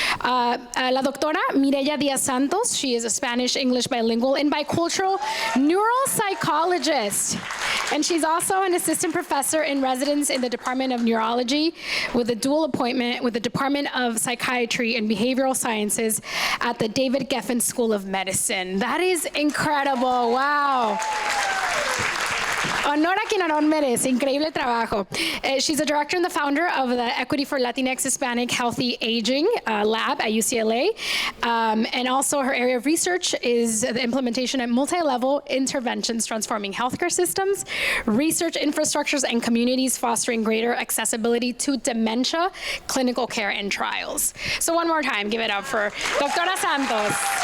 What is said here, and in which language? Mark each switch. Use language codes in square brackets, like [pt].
[en] La doctora Mirella Díaz-Santos, she is a Spanish-English bilingual and bicultural neuropsychologist. And she's also an assistant professor in residence in the Department of Neurology with a dual appointment with the Department of Psychiatry and Behavioral Sciences at the David Geffen School of Medicine. That is incredible, wow. [es] Honor a quien honor merece, increíble trabajo. [en] She's a director and the founder of the Equity for Latinx Hispanic Healthy Aging lab at UCLA. And also her area of research is the implementation of multi-level interventions transforming healthcare systems, research infrastructures, and communities fostering greater accessibility to dementia, clinical care, and trials. So one more time, give it up for Doctora Santos.